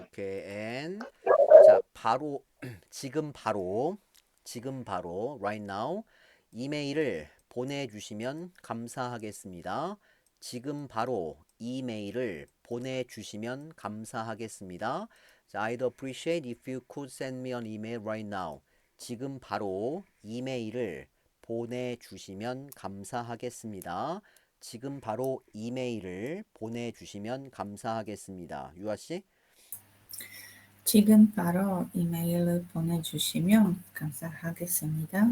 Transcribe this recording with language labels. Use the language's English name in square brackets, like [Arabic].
[Korean] 오케이. 앤. 자, 바로 지금 바로 [English] right now [Korean] 이메일을 보내주시면 감사하겠습니다. 지금 바로 이메일을 보내주시면 감사하겠습니다. [English] 자, I'd appreciate if you could send me an email right now. [Korean] 지금 바로 이메일을 보내주시면 감사하겠습니다. 지금 바로 이메일을 보내주시면 감사하겠습니다. 유아 씨? 지금 바로 이메일을 보내주시면 감사하겠습니다.